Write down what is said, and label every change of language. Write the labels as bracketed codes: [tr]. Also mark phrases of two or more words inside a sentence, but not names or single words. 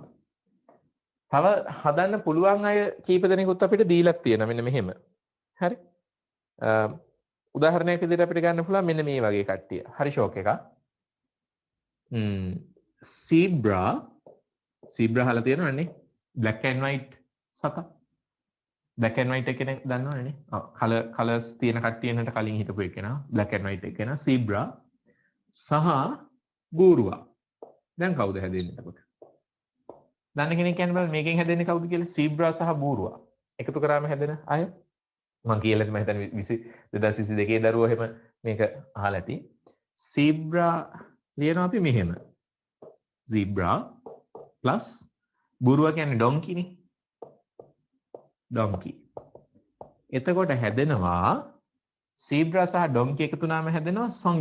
[si] තව හදන්න පුළුවන් අය කීප දෙනෙකුත් අපිට දීලා තියෙනවා මෙන්න මෙහෙම. හරි? උදාහරණයක් විදිහට අපිට ගන්න පුළුවන් මෙන්න මේ වගේ කට්ටිය. හරි ෂෝක් එකක්. zebra අහලා තියෙනවනේ [en] black and white [si] සතා [en] black and white [si] එක කෙනෙක් දන්නවනේ ඔව් කලර්ස් තියෙන කට්ටියන්ට කලින් හිටපු එකේනා [en] black and white [si] එක කෙනා zebra සහ බූරුවා දැන් කවුද හැදෙන්නේ එතකොට දන්න කෙනෙක් කියන්න බලන්න මේකෙන් හැදෙන්නේ කවුද කියලා zebra සහ බූරුවා එකතු කරාම හැදෙන අය මම කියලා මම හිතන්නේ 2022 දරුවෝ එහෙම මේක අහලා ඇති zebra ලියනවා අපි මෙහෙම [en] zebra plus [si] බූරුවා කියන්නේ donkey නේ donkey එතකොට හැදෙනවා zebra සහ donkey එකතු වුණාම හැදෙනවා